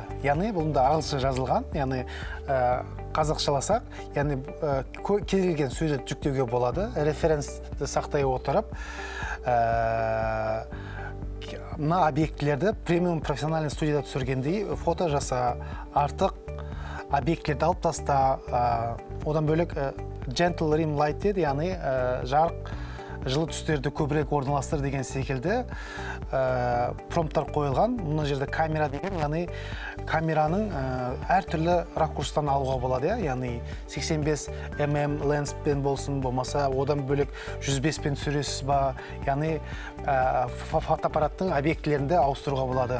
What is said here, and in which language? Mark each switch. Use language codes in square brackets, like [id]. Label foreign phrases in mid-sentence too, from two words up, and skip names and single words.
[kk] Яғни бұнда ағылшынша жазылған, яғни қазақшаласақ, яғни кез келген сурет жүктеуге болады. Референсті сақтай отырып, мына объектілерді премиум профессиональный студияда түсіргендей фото жаса, артық объектілерді алып таста, одан бөлек [en] gentle rim light [kk] деді, яғни жарық жылы түстерді көбірек орналастыр деген секілді промпттар қойылған. Мұны жерде камера деген, яғни камераның әртүрлі ракурстан алуға болады, яғни 85 мм ленспен болсын, болмаса одан бөлек 105 пен түсіресіз ба, яғни фотоаппараттың объектілерінде ауыстыруға болады.